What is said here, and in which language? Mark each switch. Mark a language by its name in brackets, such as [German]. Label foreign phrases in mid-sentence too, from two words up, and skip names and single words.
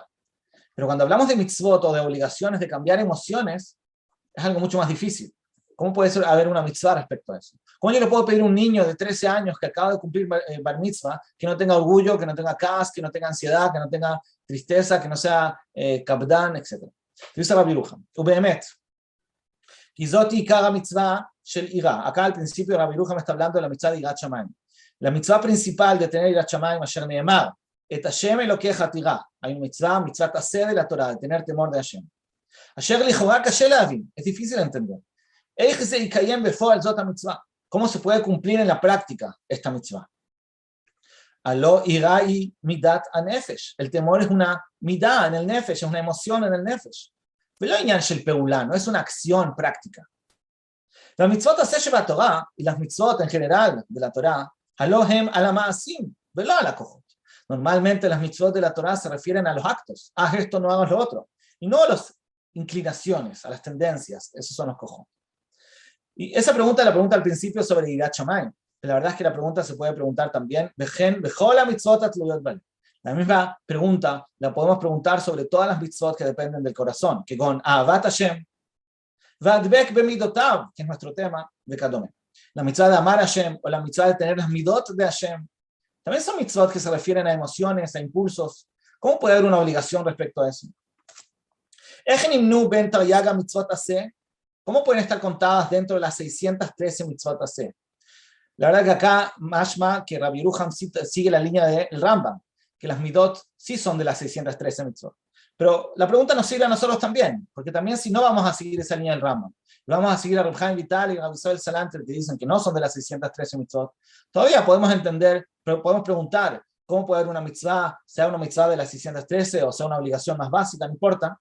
[Spanish] Pero cuando hablamos de mitzvot o de obligaciones de cambiar emociones, es algo mucho más difícil. ¿Cómo puede haber una mitzvah respecto a eso? ¿Cómo yo le puedo pedir a un niño de 13 años que acaba de cumplir bar mitzvah, que no tenga orgullo, que no tenga kas, que no tenga ansiedad, que no tenga tristeza, que no sea kapdan, etc.? [Hebrew] Dice Rabbi Yeruja, ובאמת כי זוהי עיקרה מצוה של יראה. [Spanish] Acá al principio Rabbi Yeruja me está hablando de la mitzvah de [Hebrew] יראת שמים. [Spanish] La mitzvah principal de tener [Hebrew] יראת שמים, אשר נאמר את השם אלוקיך תירא. [Spanish] Hay una [Hebrew] מצות עשה [Spanish] de la Torah, de tener temor de Hashem. [Hebrew] אשר לכאורה קשה להבין. [Spanish] Es difícil entender. ¿Cómo se puede cumplir en la práctica esta mitzvah? [Hebrew] הלא היראה מדת הנפש. [Spanish] El temor es una midah en el nefesh, es una emoción en el nefesh. Pero no es una acción práctica. La [Hebrew] מצוות עשה [Spanish] de Torah y las mitzvot en general de la Torah, [Hebrew] הלא הם אלא מעשים ולא אלא כוחות. [Spanish] Normalmente las mitzvot de la Torah se refieren a los actos. Haz esto, no hagas lo otro. Y no a las inclinaciones, a las tendencias. Esos son los kohot. Y esa pregunta la pregunta al principio sobre [Hebrew] יראת שמים. [Spanish] La verdad es que la pregunta se puede preguntar también, la misma pregunta la podemos preguntar sobre todas las mitzvot que dependen del corazón, que con [Hebrew] אהבת השם והדבק במדותיו, [Spanish] que es nuestro tema de Kadome. La mitzvah de amar a Hashem o la mitzvah de tener las midot de Hashem, también son mitzvot que se refieren a emociones, a impulsos. ¿Cómo puede haber una obligación respecto a eso? ¿Cómo pueden estar contadas dentro de las 613 [Hebrew] מצוות עשה? [Spanish] La verdad que acá, mashma, que Rabbi Yeruja sigue la línea del Rambam, que las midot sí son de las 613 mitzvot. Pero la pregunta nos sirve a nosotros también, porque también si no vamos a seguir esa línea del Rambam, vamos a seguir a Reb Chaim Vital y a Rabbi Israel Salanter, que dicen que no son de las 613 mitzvot, todavía podemos entender, pero podemos preguntar, ¿cómo puede haber una mitzvah, sea una mitzvah de las 613 o sea una obligación más básica, no importa?